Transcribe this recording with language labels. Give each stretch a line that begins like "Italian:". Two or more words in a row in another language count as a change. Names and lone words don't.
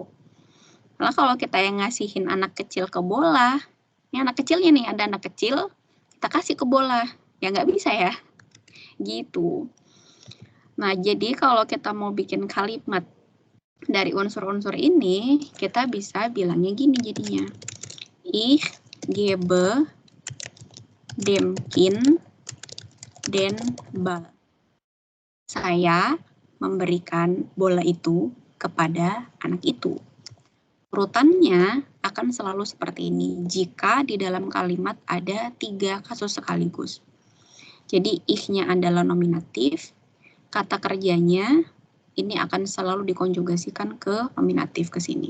Indonesian: Nah, kalau kita yang ngasihin anak kecil ke bola, ini anak kecilnya nih, ada anak kecil, kita kasih ke bola. Ya nggak bisa ya. Gitu. Nah, jadi kalau kita mau bikin kalimat dari unsur-unsur ini, kita bisa bilangnya gini jadinya.
German: Ich gebe dem Kind den Ball.
Indonesian: Saya memberikan bola itu kepada anak itu. Urutannya akan selalu seperti ini jika di dalam kalimat ada 3 kasus sekaligus. Jadi ich-nya adalah nominatif, kata kerjanya ini akan selalu dikonjugasikan ke nominatif ke sini.